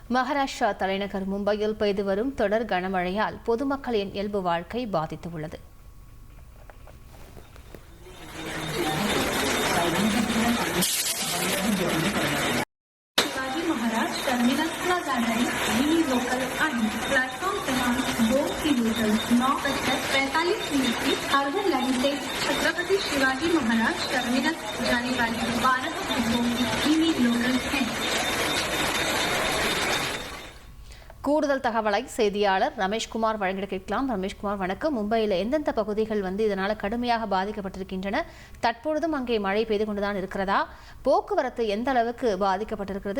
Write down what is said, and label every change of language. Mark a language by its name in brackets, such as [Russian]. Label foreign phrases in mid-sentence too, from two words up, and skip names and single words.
[Tamil] மகாராஷ்டிரா தலைநகர் மும்பையில் பெய்து வரும் தொடர் கனமழையால் பொதுமக்களின் இயல்பு வாழ்க்கை பாதித்துள்ளது. [Marathi] शिवाजी महाराज टर्मिनसला जाणारी मिनी लोकल आणि प्लॅटफॉर्म क्रमांक [Hindi] 2 किलोमीटर 9:45 की अर्बन लाइन से छत्रपति शिवाजी महाराज टर्मिनस जाने वाली 12 डिब्बों की मिनी लोकल है. [Tamil] கூடுதல் தகவலை செய்தியாளர் ரமேஷ்குமார் வழங்கிட கேட்கலாம். ரமேஷ்குமார், வணக்கம். மும்பையில் எந்தெந்த பகுதிகள் இதனால் கடுமையாக பாதிக்கப்பட்டிருக்கின்றன? தற்பொழுதும் அங்கே மழை பெய்து கொண்டுதான் இருக்கிறதா? போக்குவரத்து எந்த அளவுக்கு பாதிக்கப்பட்டிருக்கிறது?